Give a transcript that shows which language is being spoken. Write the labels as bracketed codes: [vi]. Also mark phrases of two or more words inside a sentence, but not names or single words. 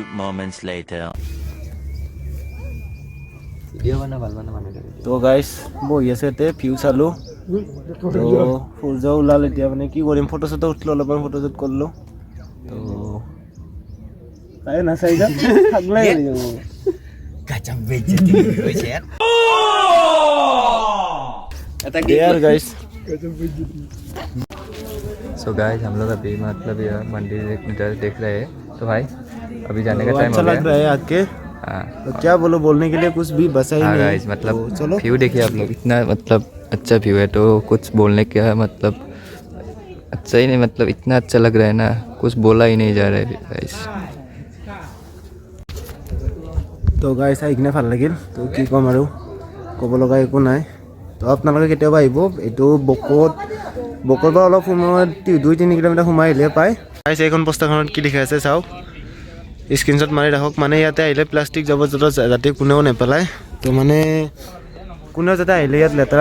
[en] moments later. [as] তো গাইছ বহি আছে ইয়াতে ভিউ চালোঁ তো সূৰ্য ওলাল এতিয়া মানে কি কৰিম ফটো চটো উঠিলোঁ অলপমান [en] photo shoot [as] কৰিলোঁ তো নাচাই যা থাকলাই गाइस [hi] सो गाइस हम लोग अभी मतलब यह मंदिर देख रहे हैं तो भाई अभी जाने का टाइम अच्छा हो गया लग रहा है आके हाँ तो क्या बोलो बोलने के लिए कुछ भी बचा ही हाँ नहीं गाइस मतलब तो चलो व्यू देखिए आप लोग इतना मतलब अच्छा व्यू है तो कुछ बोलने का मतलब अच्छा ही नहीं मतलब इतना अच्छा लग रहा है ना कुछ बोला ही नहीं जा रहा है गाइस [as] তো গাইছ আহি কিনে ভাল লাগিল তো কি ক'ম আৰু ক'ব লগা একো নাই তো আপোনালোকে কেতিয়াবা আহিব এইটো বকৰ পৰা অলপ সময়ত 2-3 কিলোমিটাৰ সোমাই আহিলে পায় গাইছ এইখন পোষ্টাৰখনত কি লিখা আছে চাওক স্ক্ৰীনশ্বট মাৰি ৰাখক মানে ইয়াতে আহিলে প্লাষ্টিক জাবৰ জোঁথৰ যাতে কোনেও নেপেলায় তো মানে কোনেও যাতে আহিলে ইয়াত লেতেৰা